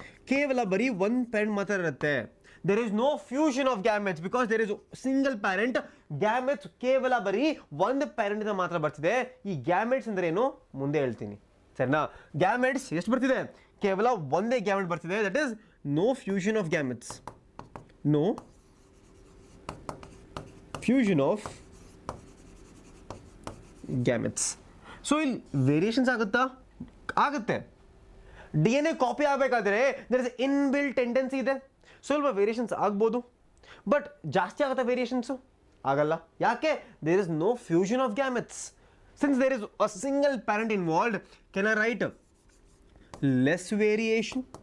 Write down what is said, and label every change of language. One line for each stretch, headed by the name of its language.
Kannada: ಕೇವಲ ಬರೀ ಒಂದು parent ಮಾತ್ರ ಇರುತ್ತೆ.
English: there is no fusion of gametes because there is single parent.
Kannada: gametes ಕೇವಲ ಬರೀ ಒಂದು parent ಇಂದ ಮಾತ್ರ ಬರ್ತಿದೆ. ಈ gametes ಅಂದ್ರೆ ಏನು ಮುಂದೆ ಹೇಳ್ತೀನಿ, ಸರಿನಾ? gametes ಎಷ್ಟು ಬರ್ತಿದೆ? ಕೇವಲ ಒಂದೇ gamete ಬರ್ತಿದೆ.
English: that is no fusion of gametes. No fusion of gametes.
Kannada: So ಇಲ್ಲಿ ವೇರಿಯೇಷನ್ಸ್ ಆಗುತ್ತೆ. DNA ಕಾಪಿ ಆಗಬೇಕಾದ್ರೆ
English: there is inbuilt tendency
Kannada: ಇದೆ. ಸ್ವಲ್ಪ ವೇರಿಯೇಷನ್ಸ್ ಆಗ್ಬೋದು, ಬಟ್ ಜಾಸ್ತಿ ಆಗುತ್ತೆ ವೇರಿಯೇಷನ್ಸು? ಆಗಲ್ಲ. ಯಾಕೆ?
English: there is no fusion of gametes. Since there is a single parent involved, can I write less variation?